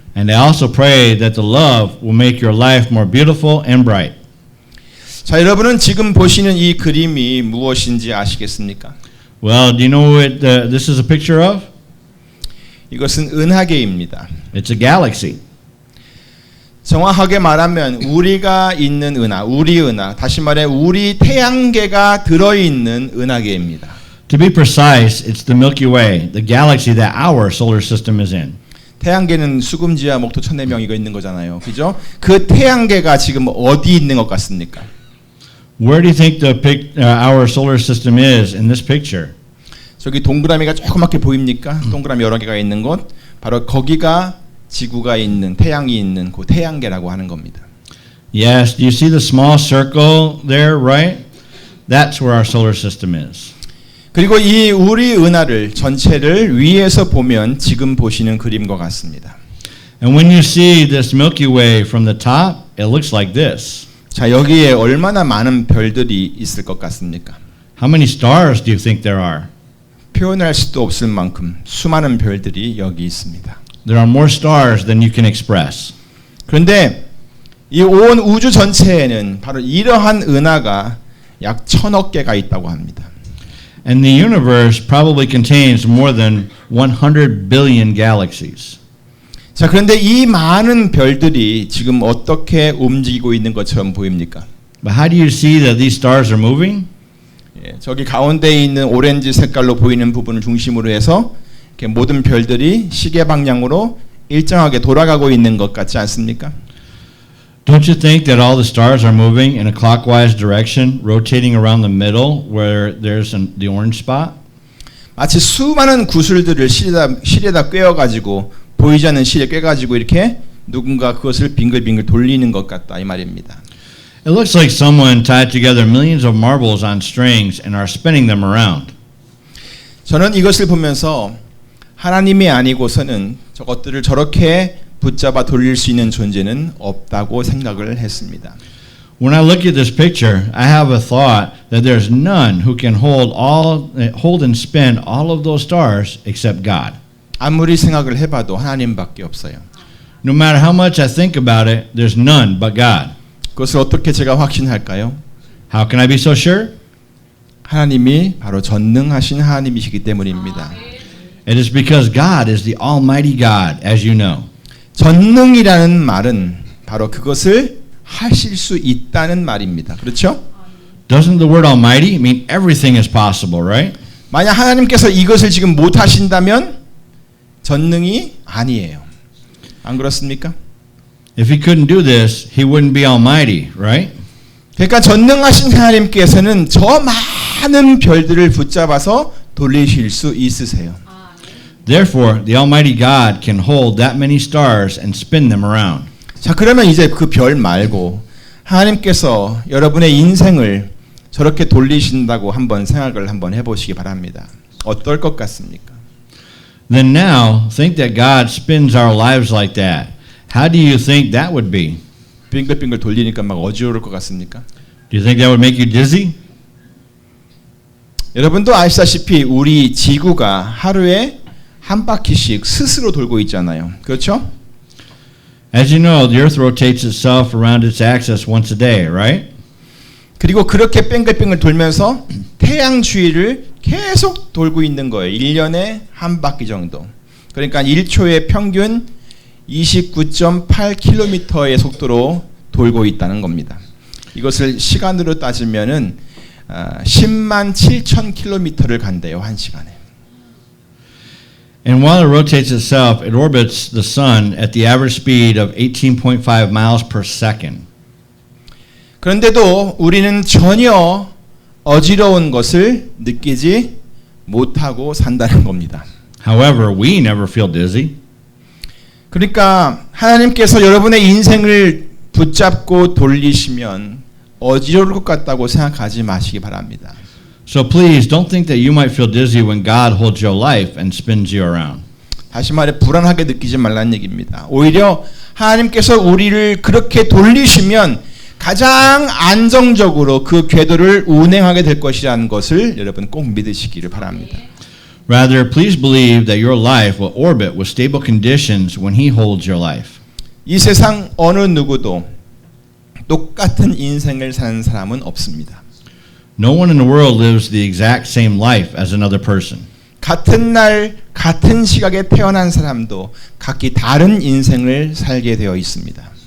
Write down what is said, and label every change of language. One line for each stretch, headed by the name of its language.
English: And I also pray that the love will make your life more beautiful and bright.
Korean: 자, 여러분은 지금 보시는 이 그림이 무엇인지 아시겠습니까?
English: Well, do you know what this is a picture of?
Korean: 이것은 은하계입니다.
English: It's a galaxy.
Korean: 정확하게 말하면 우리가 있는 은하, 우리 은하, 다시 말해 우리 태양계가 들어있는 은하계입니다.
English: To be precise, it's the Milky Way, the galaxy that our solar system is in.
Korean: 태양계는 수금지와 목토 천내명이가 있는 거잖아요. 그죠? 그 태양계가 지금 어디 있는 것 같습니까?
English: Where do you think our solar system is in this picture?
Korean: 저기 동그라미가 조그맣게 보입니까? 동그라미 여러 개가 있는 곳, 바로 거기가 지구가 있는, 태양이 있는 그 태양계라고 하는 겁니다.
English: Yes, do you see the small circle there, right? That's where our solar system is.
Korean: 그리고 이 우리 은하를 전체를 위에서 보면 지금 보시는 그림과 같습니다.
English: And when you see this Milky Way from the top, it looks like this.
Korean: 자, 여기에 얼마나 많은 별들이 있을 것 같습니까?
English: How many stars do you think there are?
Korean: 표현할 수도 없을 만큼 수많은 별들이 여기 있습니다.
English: There are more stars than you can express.
Korean: 그런데 이 온 우주 전체에는 바로 이러한 은하가 약 1000억 개가 있다고 합니다.
English: And the universe probably contains more than 100 billion galaxies.
Korean: 자, 그런데 이 많은 별들이 지금 어떻게 움직이고 있는 것처럼 보입니까?
English: But how do you see that these stars are moving?
Korean: 예, 저기 가운데 있는 오렌지 색깔로 보이는 부분을 중심으로 해서 이렇게 모든 별들이 시계 방향으로 일정하게 돌아가고 있는 것 같지 않습니까?
English: Don't you think that all the stars are moving in a clockwise direction, rotating around the middle where there's the orange spot?
Korean: 마치 수많은 구슬들을 실에다 꿰어가지고 보이지 않는 실에 꿰가지고 이렇게 누군가 그것을 빙글빙글 돌리는 것 같다 이 말입니다.
English: It looks like someone tied together millions of marbles on strings and are spinning them around.
Korean: 저는 이것을 보면서 하나님이 아니고서는 저것들을 저렇게 붙잡아 돌릴 수 있는 존재는 없다고 생각을 했습니다.
English: When I look at this picture, I have a thought that there's none who can hold and spin all of those stars except God.
Korean: 아무리 생각을 해봐도 하나님밖에 없어요.
English: No matter how much I think about it, there's none but God.
Korean: 그것을 어떻게 제가 확신할까요?
English: How can I be so sure?
Korean: 하나님이 바로 전능하신 하나님이시기 때문입니다.
English: It is because God is the Almighty God, as you know.
Korean: 전능이라는 말은 바로 그것을 하실 수 있다는 말입니다. 그렇죠?
English: Doesn't the word Almighty mean everything is possible, right?
Korean: 만약 하나님께서 이것을 지금 못 하신다면 전능이 아니에요. 안 그렇습니까?
English: If he couldn't do this, he wouldn't be almighty, right?
Korean: 그러니까 전능하신 하나님께서는 저 많은 별들을 붙잡아서 돌리실 수 있으세요.
English: Therefore, the almighty God can hold that many stars and spin them around.
Korean: 자, 그러면 이제 그 별 말고 하나님께서 여러분의 인생을 저렇게 돌리신다고 한번 생각을 한번 해보시기 바랍니다. 어떨 것 같습니까?
English: Then now, think that God spins our lives like that. How do you think that would be?
Korean: 빙글빙글 돌리니까 막 어지러울 것 같습니까?
English: Do you think that would make you dizzy?
Korean: 여러분도 아시다시피 우리 지구가 하루에 한 바퀴씩 스스로 돌고 있잖아요. 그렇죠?
English: As you know, the earth rotates itself around its axis once a day, right?
Korean: 그리고 그렇게 뺑글뺑글 돌면서 태양 주위를 계속 돌고 있는 거예요. 1년에 한 바퀴 정도. 그러니까 1초에 평균 29.8km의 속도로 돌고 있다는 겁니다. 이것을 시간으로 따지면은 10만 7천 킬로미터를 간대요. 한 시간에.
English: And while it rotates itself, it orbits the sun at the average speed of 18.5 miles per second.
Korean: 그런데도 우리는 전혀 어지러운 것을 느끼지 못하고 산다는 겁니다.
English: However, we never feel dizzy.
Korean: 그러니까 하나님께서 여러분의 인생을 붙잡고 돌리시면 어지러울 것 같다고 생각하지 마시기 바랍니다.
English: So please don't think that you might feel dizzy when God holds your life and spins you around.
Korean: 다시 말해 불안하게 느끼지 말라는 얘기입니다. 오히려 하나님께서 우리를 그렇게 돌리시면 가장 안정적으로 그 궤도를 운행하게 될 것이라는 것을 여러분 꼭 믿으시기를 바랍니다.
English: Rather, please believe that your life will orbit with stable conditions when He holds your life.
Korean: 이 세상 어느 누구도 똑같은 인생을 사는 사람은 없습니다.
English: No one in the world lives the exact same life as another person.
Korean: 같은 날 같은 시각에 태어난 사람도 각기 다른 인생을 살게 되어 있습니다.